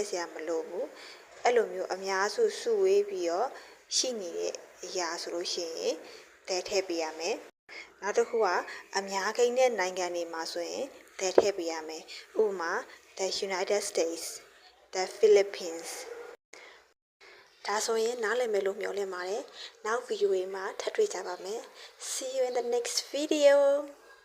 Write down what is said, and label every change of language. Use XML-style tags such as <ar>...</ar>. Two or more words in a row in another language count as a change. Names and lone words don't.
<my>စရာမလိုဘူးအဲ့လိုမျိုးအများစုစုဝေးပြီးတော့ရှိနေတဲ့အရာဆိုလို့ရှိရင် there ထည့်ပြရမယ်နောက်တစ်ခုကအများကိန်းတဲ့နိုင်ငံတွေမှာဆိုရင် there ထည့်ပြရမယ်ဥပမာ the United States the Philippines ဒါဆိုရင်နားလည်မယ်လို့မျှော်လင့်ပါတယ်နောက်ဗီဒီယိုတွေမှာထပ်တွေ့ကြပါမယ်</my> <en>See you in the next video</en>